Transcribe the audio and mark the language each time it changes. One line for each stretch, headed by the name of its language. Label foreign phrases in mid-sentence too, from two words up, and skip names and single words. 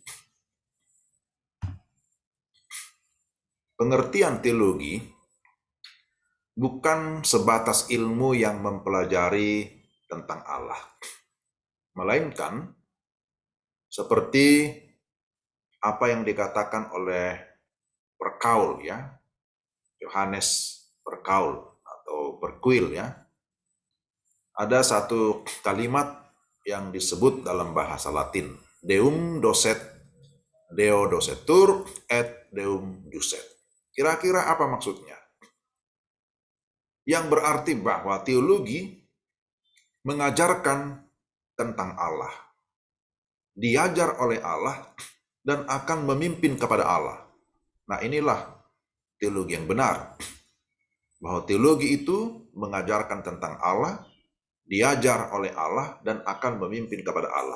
Indonesian: Pengertian teologi bukan sebatas ilmu yang mempelajari tentang Allah, melainkan seperti apa yang dikatakan oleh Perkaul, ya, Yohanes Perkaul atau Perkuil, ya. Ada satu kalimat yang disebut dalam bahasa Latin,
Latin: Deum docet, Deo docetur, et Deum ducet.
Indonesian: Kira-kira apa maksudnya? Yang berarti bahwa teologi mengajarkan tentang Allah, diajar oleh Allah, dan akan memimpin kepada Allah. Nah, inilah teologi yang benar. Bahwa teologi itu mengajarkan tentang Allah, diajar oleh Allah, dan akan memimpin kepada Allah.